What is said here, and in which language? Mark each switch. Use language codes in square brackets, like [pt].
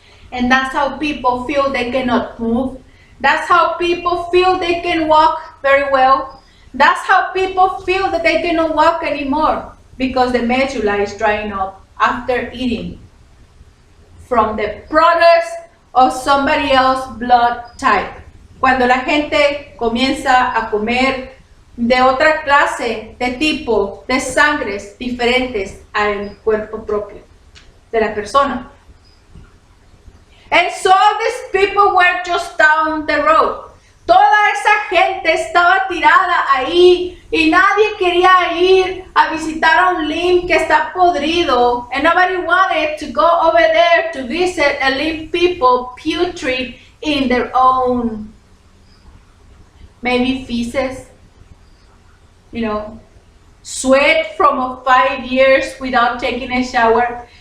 [en] And that's how people feel they cannot move. That's how people feel they can walk very well. That's how people feel that they cannot walk anymore, because the medulla is drying up after eating from the products of somebody else's blood type. [es] Cuando la gente comienza a comer de otra clase, de tipo, de sangres diferentes al cuerpo propio de la persona. [en] And so these people were just down the road. [es] Toda esa gente estaba tirada ahí y nadie quería ir a visitar a un limb que está podrido. [en] And nobody wanted to go over there to visit a limb people putrid in their own, maybe feces, sweat from 5 years without taking a shower.